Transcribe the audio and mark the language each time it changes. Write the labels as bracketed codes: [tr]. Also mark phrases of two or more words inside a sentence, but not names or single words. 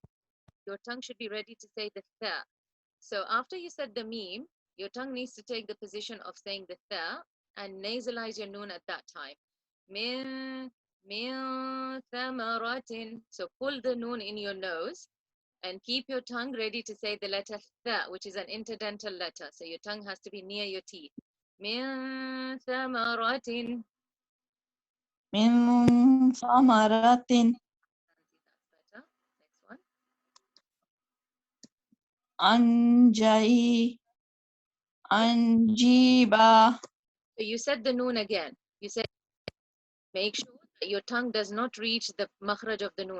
[en] Your tongue should be ready to say the tha. So after you said the meme, your tongue needs to take the position of saying the tha and nasalize your noon at that time. [ar] من ثمرات. [en] So pull the noon in your nose and keep your tongue ready to say the letter tha, which is an interdental letter. So your tongue has to be near your teeth. [ar] من ثمرات. من سمرات. [en] That's better. Next one. [ar] Anjiba. [en] So you said the noon again. You said make sure that your tongue does not reach the makhraj of the noon.